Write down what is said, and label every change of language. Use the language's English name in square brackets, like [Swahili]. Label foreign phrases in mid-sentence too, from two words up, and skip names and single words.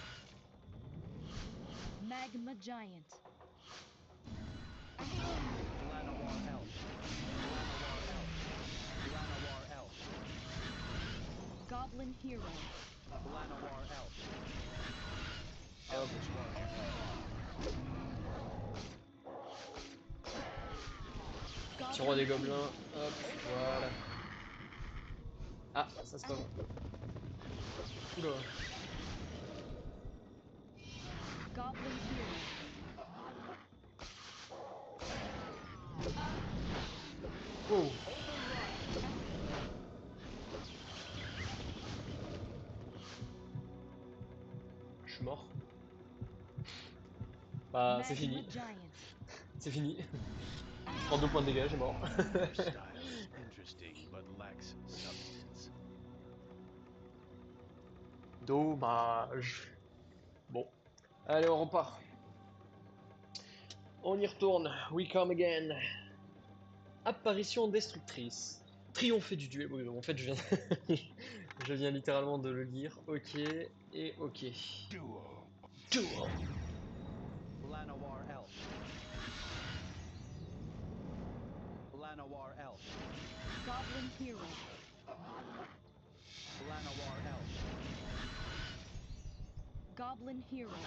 [French] Magma Giant. Llanowar Elf. Llanowar Elf. Llanowar Elf. Goblin Hero. Llanowar Elf. Elvish Warrior. Petit roi des Goblin King. gobelins. Hop, voilà. Ah, ça c'est pas bon. Oula. Goblin Hero. Oh. Je suis mort. Bah, c'est Magma fini. Giant. C'est fini. Je prends 2 points de dégâts, j'ai mort. [English] Your style is interesting but lacks substance. [French] Dommage. Bon. Allez, on repart. On y retourne. [English] We come again. [French] Apparition destructrice. Triompher du duel. Oui, en fait, je viens... je viens littéralement de le lire. Ok. Et ok. Duel. Llanowar Elf. Llanowar Elf. Goblin Hero. Llanowar Elf. Goblin Hero.